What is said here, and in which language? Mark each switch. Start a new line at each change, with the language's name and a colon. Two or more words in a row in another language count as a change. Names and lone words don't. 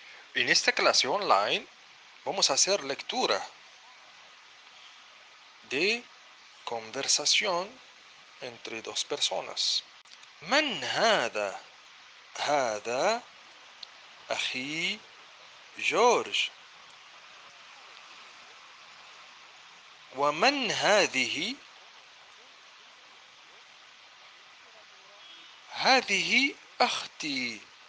Spanish: En esta clase online vamos a hacer lectura de conversación entre dos personas.
Arabic: من هذا؟ هذا أخي جورج. ومن هذه؟ هذه أختي.